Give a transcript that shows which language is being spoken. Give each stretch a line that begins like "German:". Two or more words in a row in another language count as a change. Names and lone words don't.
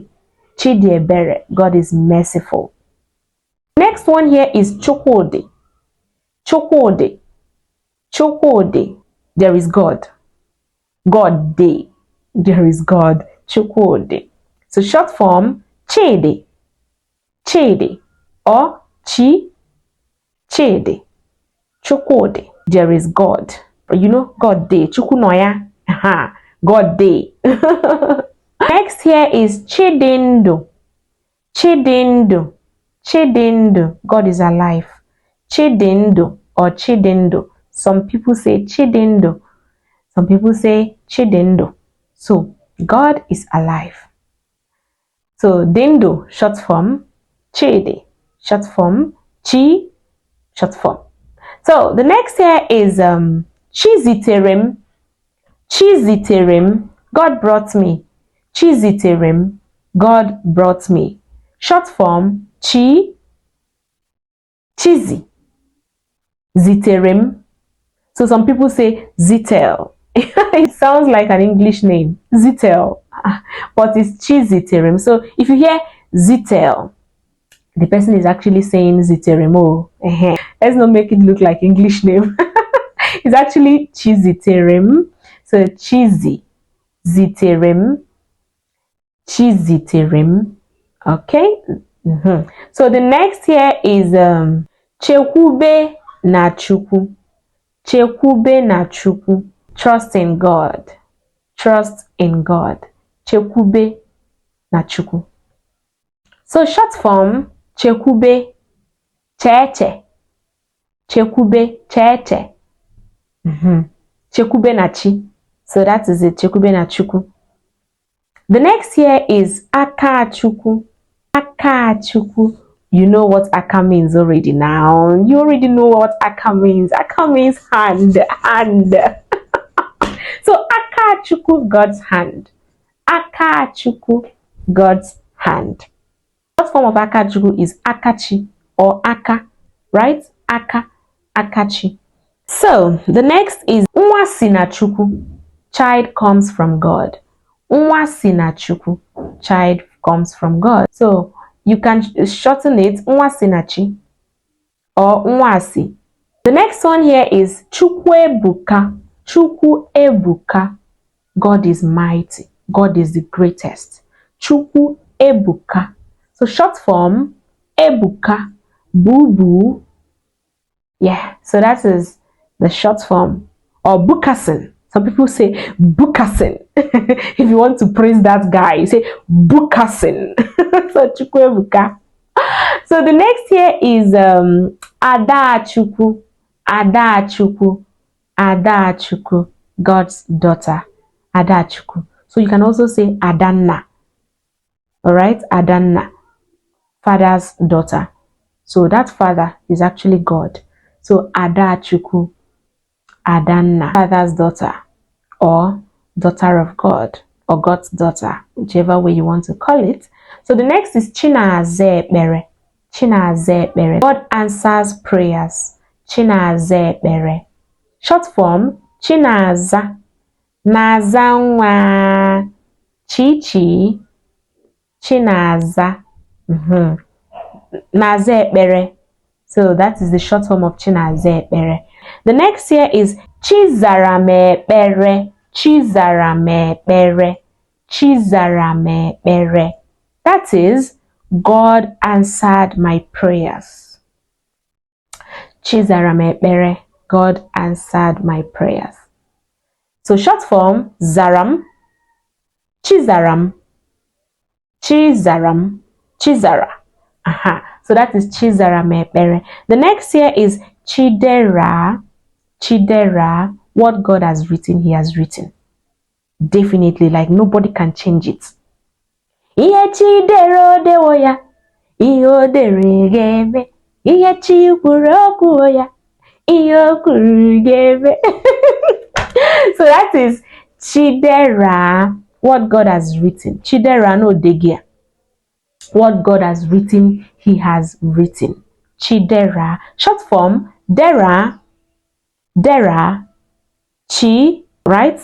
English: Chidiebere, God is merciful. Next one here is Chukwudi. Chukwudi. Chukwudi. There is God. God day. There is God. Chukwudi. So short form, Chidi. Chidi. Or Chi. Chidi. Chukwudi. There is God. You know, God day. Chukwunoya. God day. Next here is Chidindu. Chidindu. Chidindu. God is alive. Chidindu or Chidindu. Some people say Chidindu. Some people say Chidindu. So God is alive. So Dindu, short form. Chidi, short form. Chi, short form. So the next here is Chiziterem. Chiziterem, God brought me. Chiziterem, God brought me. Short form, chi, chizi, ziterem. So some people say zitel. It sounds like an English name, zitel, but it's chiziterem. So if you hear zitel, the person is actually saying ziterem. Oh, let's not make it look like English name. It's actually chiziterem. So cheesy, ziterem, chiziterem. Okay. So the next here is chekwube na chukwu. Chekwube na chukwu. Trust in God. Trust in God. Chekwube na chukwu. So short form, chekwube, cheche. Chekwube, cheche. Chekwube na chi. So that is it. Chekwube na chukwu. The next here is aka chukwu. Aka chukwu. You know what aka means already now. You already know what aka means. Aka means hand. Hand. So aka chukwu, God's hand. Aka chukwu, God's hand. What form of aka chukwu is akachi or aka, right? Aka, akachi. So the next is nwa si na chukwu. Child comes from God. Nwa si na chukwu. Child comes from God. So you can shorten it, nwa si na chi or nwa si. The next one here is chukwu ebuka. Chukwu ebuka. God is mighty. God is the greatest. Chukwu ebuka. So short form, ebuka, boo. Yeah, so that is the short form. Or bukasin. Some people say bukasin. If you want to praise that guy, you say bukasin. So chukwu ebuka. So the next here is ada chukwu. Ada chukwu. Ada chukwu. God's daughter. Ada chukwu. So you can also say adanna. Alright, adanna. Father's daughter. So that father is actually God. So ada chukwu, adanna, father's daughter, or daughter of God, or God's daughter, whichever way you want to call it. So the next is chinazekpere. Chinazekpere. God answers prayers. Chinazekpere. Short form, chinaza. Naza nwa. Chichi. Chinaza. Nazekpere. So that is the short form of Chinazekpere. The next here is Chizaramekpere. Chizaramekpere. Chizaramekpere. That is, God answered my prayers. Chizaramekpere. God answered my prayers. So short form, Zaram. Chizaram. Chizaram. Chizara. So that is Chizaramekpere. The next here is Chidera. Chidera. What God has written, He has written. Definitely, like nobody can change it.
Igbo: Ihe Chidera dewo ya. Ihe odere gebe. Ihe Chikwuru okwu ya. Ihe okwuru gebe.
English: So that is Chidera. What God has written. Chidera
Igbo: no degia.
English: What God has written, He has written. Chidera. Short form, Dera. Dera. Chi. Right?